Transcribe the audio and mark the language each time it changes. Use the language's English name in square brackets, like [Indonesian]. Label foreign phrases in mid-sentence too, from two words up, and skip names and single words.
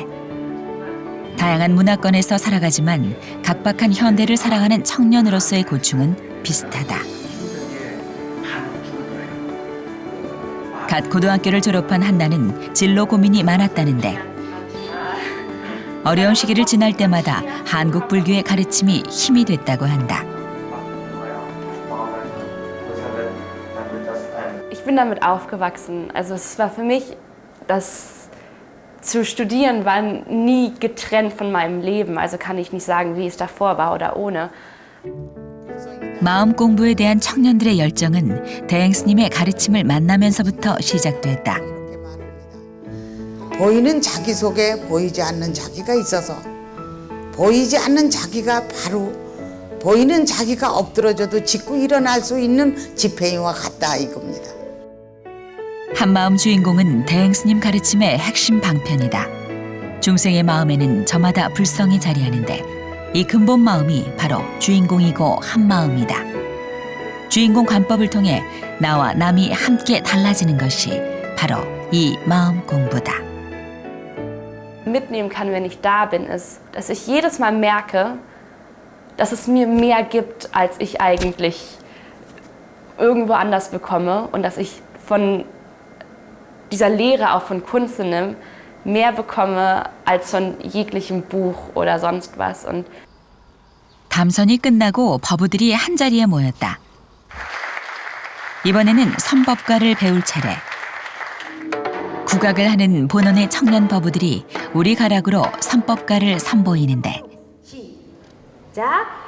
[Korean] 다양한 문화권에서 살아가지만 각박한 현대를 살아가는 청년으로서의 고충은 비슷하다. 갓 고등학교를 졸업한 한나는 진로 고민이 많았다는데 어려운 시기를 지날 때마다 한국 불교의 가르침이 힘이 됐다고 한다. [German] Ich bin damit aufgewachsen. Also es war für mich das zu studieren war nie getrennt von meinem Leben. Also kann ich nicht sagen, wie es davor war oder ohne. [Korean] 마음 공부에 대한 청년들의 열정은 대행 스님의 가르침을 만나면서부터 시작됐다. 보이는 자기 속에 보이지 않는 자기가 있어서 보이지 않는 자기가 바로 보이는 자기가 엎드러져도 짚고 일어날 수 있는 지팡이와 같다 이겁니다. 한마음 주인공은 대행 스님 가르침의 핵심 방편이다. 중생의 마음에는 저마다 불성이 자리하는데 이 근본 마음이 바로 주인공이고 한마음이다. 주인공 관법을 통해 나와 남이 함께 달라지는 것이 바로 이 마음 공부다. [German] Mitnehmen kann, wenn ich da bin, ist, dass ich jedes Mal merke, dass es mir mehr gibt, als ich eigentlich irgendwo anders bekomme und dass ich von dieser Lehre, auch von Kunstsinne, mehr bekomme als von jeglichem Buch oder sonst was. Und [Korean] 담선이 끝나고 법우들이 한자리에 모였다. 이번에는 선법가를 배울 차례. 국악을 하는 본원의 청년 법우들이 우리 가락으로 선법가를 선보이는데 자,